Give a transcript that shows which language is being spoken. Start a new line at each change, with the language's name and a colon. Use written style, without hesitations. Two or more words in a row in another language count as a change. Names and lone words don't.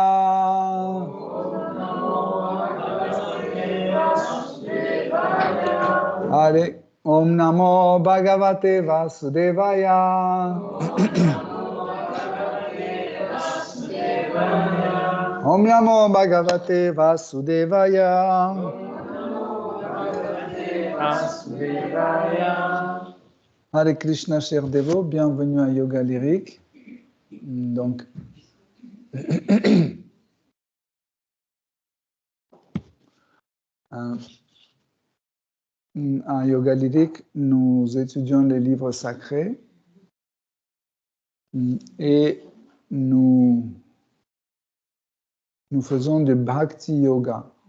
Sanskrit: Hare Om Namo Bhagavate Vasudevaya. Om Namo Bhagavate Vasudevaya. Hare Krishna,
French: chers dévots, bienvenue à Yoga Lyrique. Donc, à Yoga Lyrique, nous étudions les livres sacrés et nous faisons du Bhakti Yoga.